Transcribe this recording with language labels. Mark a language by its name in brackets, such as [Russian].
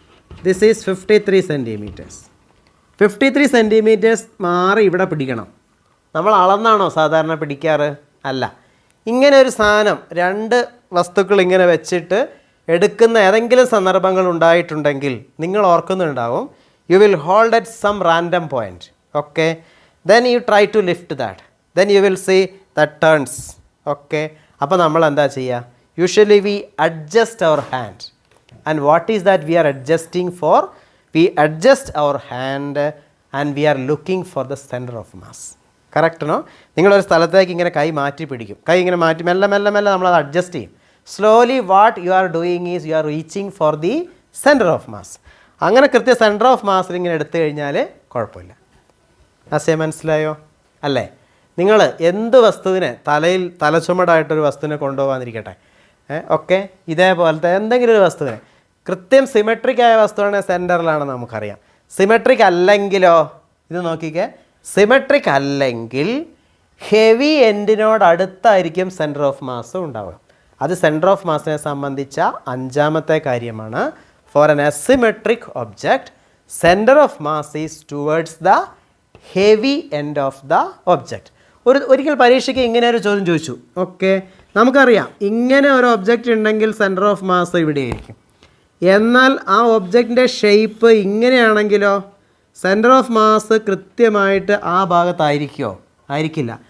[English] This is 53 centimeters. 53 centimeters [Malayalam] മാറി ഇവിടെ പിടിക്കണം. നമ്മൾ അളന്നാണോ സാധാരണ പിടിക്കാറ്? അല്ല. ഇങ്ങനെ ഒരു സാധനം 2 വസ്തുക്കൾ ഇങ്ങനെ വെച്ചിട്ട് എടുക്കുന്ന ഏതെങ്കിലും സന്ദർഭങ്ങൾ ഉണ്ടായിട്ടുണ്ടെങ്കിൽ നിങ്ങൾ ഓർക്കുന്നുണ്ടാവും. [English] You will hold at some random point. Okay, then you try to lift that. Then you will see that turns. [Malayalam] Okay, അപ്പോൾ നമ്മൾ എന്താ ചെയ്യുക? [English] Usually we adjust our hand. And what is that we are adjusting for? We adjust our hand and we are looking for the center of mass. Correct, no? [Malayalam] നിങ്ങളൊരു സ്ഥലത്തേക്ക് ഇങ്ങനെ കൈ മാറ്റി പിടിക്കും. കൈ ഇങ്ങനെ മാറ്റി മെല്ലെ മെല്ലെ മെല്ലെ നമ്മളത് അഡ്ജസ്റ്റ് ചെയ്യും. [English] Slowly what you are doing is you are reaching for the center of mass. [Malayalam] അങ്ങനെ കൃത്യ സെൻറ്റർ ഓഫ് മാസിൽ ഇങ്ങനെ എടുത്തു കഴിഞ്ഞാൽ കുഴപ്പമില്ല. ആശയം മനസ്സിലായോ? അല്ലേ? നിങ്ങൾ എന്ത് വസ്തുവിനെ തലച്ചുമടായിട്ടൊരു വസ്തുവിനെ കൊണ്ടുപോകാന്നിരിക്കട്ടെ, ഓക്കെ, ഇതേപോലത്തെ എന്തെങ്കിലും ഒരു വസ്തുവിനെ കൃത്യം സിമെട്രിക് ആയ വസ്തുവാണെങ്കിൽ സെൻറ്ററിലാണെന്ന് നമുക്കറിയാം. സിമെട്രിക് അല്ലെങ്കിലോ, ഇത് നോക്കിക്കേ, സിമെട്രിക് അല്ലെങ്കിൽ ഹെവി എൻഡിനോട് അടുത്തായിരിക്കും സെൻറ്റർ ഓഫ് മാസ് ഉണ്ടാവുക. അത് സെൻറ്റർ ഓഫ് മാസിനെ സംബന്ധിച്ച 5ാമത്തെ കാര്യമാണ്. [English] For an asymmetric object, center of mass is towards the heavy end of the object. [Malayalam] ഒരിക്കൽ പരീക്ഷയ്ക്ക് ഇങ്ങനെ ഒരു ചോദ്യം ചോദിച്ചു. ഓക്കെ, നമുക്കറിയാം ഇങ്ങനെ ഒരു ഒബ്ജക്റ്റ് ഉണ്ടെങ്കിൽ സെൻറ്റർ ഓഫ് മാസ് ഇവിടെയായിരിക്കും. എന്നാൽ ആ ഒബ്ജക്റ്റിൻ്റെ ഷേപ്പ് ഇങ്ങനെയാണെങ്കിലോ സെൻറ്റർ ഓഫ് മാസ് കൃത്യമായിട്ട് ആ ഭാഗത്തായിരിക്കുമോ? ആയിരിക്കില്ല.